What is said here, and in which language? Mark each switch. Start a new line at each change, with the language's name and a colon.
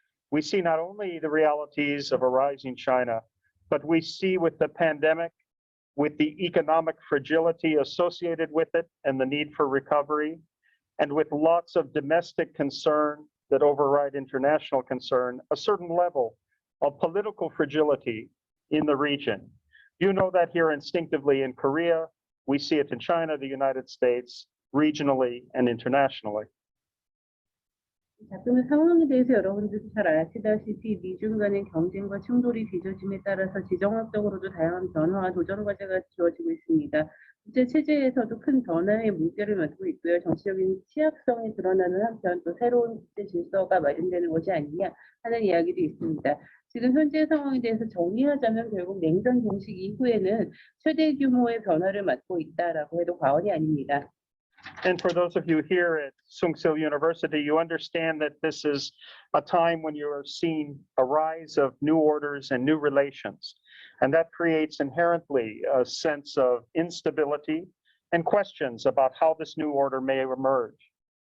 English: We see not only the realities of a rising China, but we see with the pandemic, with the economic fragility associated with it and the need for recovery, and with lots of domestic concern that override international concern, a certain level of political fragility in the region. You know that here instinctively in Korea, we see it in China, the United States, regionally and internationally.
Korean: 작금의 상황에 대해서 여러분들도 잘 아시다시피 미중 간의 경쟁과 충돌이 빚어짐에 따라서 지정학적으로도 다양한 변화와 도전 과제가 주어지고 있습니다. 국제 체제에서도 큰 변화의 물결을 맞고 있고요. 정치적인 취약성이 드러나는 한편 또 새로운 국제 질서가 마련되는 것이 아니냐 하는 이야기도 있습니다. 지금 현재 상황에 대해서 정리하자면 결국 냉전 종식 이후에는 최대 규모의 변화를 맞고 있다라고 해도 과언이 아닙니다.
English: And for those of you here at 숭실 University, you understand that this is a time when you are seeing a rise of new orders and new relations. And that creates inherently a sense of instability and questions about how this new order may emerge.